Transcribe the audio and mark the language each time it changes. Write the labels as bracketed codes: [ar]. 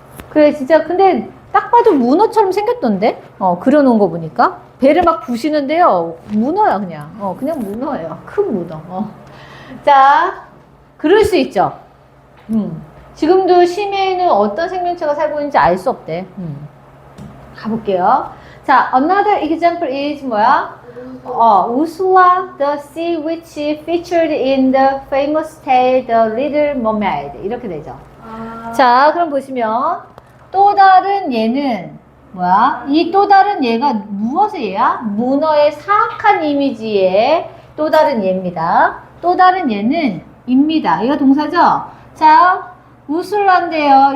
[ko] 그래, 진짜, 근데 딱 봐도 문어처럼 생겼던데? 그려놓은 거 보니까. 배를 막 부시는데요. 문어야, 그냥. 그냥 문어예요. 큰 문어. 자, 그럴 수 있죠. 지금도 심해에는 어떤 생명체가 살고 있는지 알 수 없대. 가볼게요. [en] 자, another example is [ko] 뭐야? 우수와 [en] the sea which featured in the famous tale The Little Mermaid. [ko] 이렇게 되죠. 자, 그럼 보시면 또 다른 얘는 뭐야? 이 또 다른 얘가 무엇의 얘야? 문어의 사악한 이미지의 또 다른 얘입니다. 또 다른 얘는 입니다. 얘가 동사죠? 자, 우슬란데요.